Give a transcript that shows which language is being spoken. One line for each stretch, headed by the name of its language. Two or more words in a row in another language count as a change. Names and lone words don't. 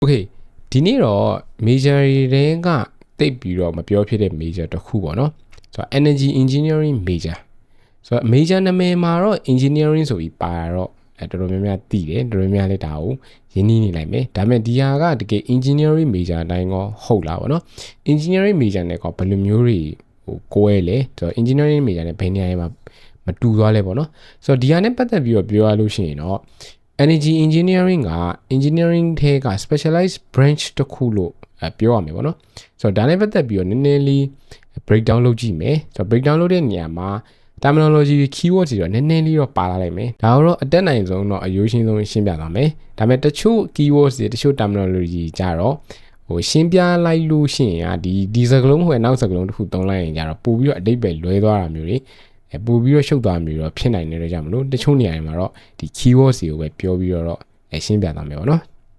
Burmese: Okay ဒီနေ့တော့ major တွေကတိတ်ပြီးတော့မပြောဖြစ်တဲ့ major တစ်ခုပေါ့နော်ဆိုတော့
English: energy engineering major
Burmese: ဆိုတော့ major နာမည်မှာတော့ engineering ဆိုပြီးပါတော့တော်တော်များများသိတယ်တော်တော်များများလည်းဒါကိုရင်းနှီးနေလိုက်မယ်ဒါပေမဲ့ဒီဟာကတ ကယ်
English: engineering major
Burmese: အတိုင်းကောဟုတ်လားပေါ့နော်
English: engineering major
Burmese: နဲ့ကောဘယ်လိုမျိုးတွေဟိုကိုယ်လေဆိုတော့
English: engineering major
Burmese: နဲ့ဘယ်နေရာမှာမတူသွားလဲပေါ့နော်ဆိုတော့ဒီဟာနဲ့ပတ်သက်ပြီးတော့ပြောရ လို့ရှိရင်တော့
English: energy engineering
Burmese: က engineering ထဲက
English: specialized branch
Burmese: တစ်ခုလို့ပြောရမယ်ပေါ့နော်ဆိုတော့ဒါနဲ့ပတ်သက်ပြီးတော့နည်းနည်းလေး breakdown လုပ်ကြည့် မယ်ဆိုတော့ breakdown လုပ်တဲ့နေရာမှာ
English: terminology keywords
Burmese: တွေတော့နည်းနည်းလေးတော့ပါလာလိုက်မယ်ဒါတော့အတက်နိုင်ဆုံးတော့အရိုးရှင်းဆုံးရှင်းပြသွားမယ်ဒါပေမဲ့တချို့ keywords တွေတချို့ terminology ကြတော့ဟိုရှင်းပြလိုက်လို့ရှိရင်ဒီစကားလုံးဟိုနောက်စကားလုံးတစ်ခုသုံးလိုက်ရင်ကြတော့ပို့ပြီးတော့အတိတ်ပဲလွဲသွားတာမျိုးတွေပို့ပြီးတော့ရှုပ်သွားမျိုးတော့ဖြစ်နိုင်တယ်ကြမလို့တချို့နေရာတွေမှာတော့ဒီ keywords တွေကိုပဲပြောပြီးတော့ရှင်းပြသွားမယ်ပေါ့နော်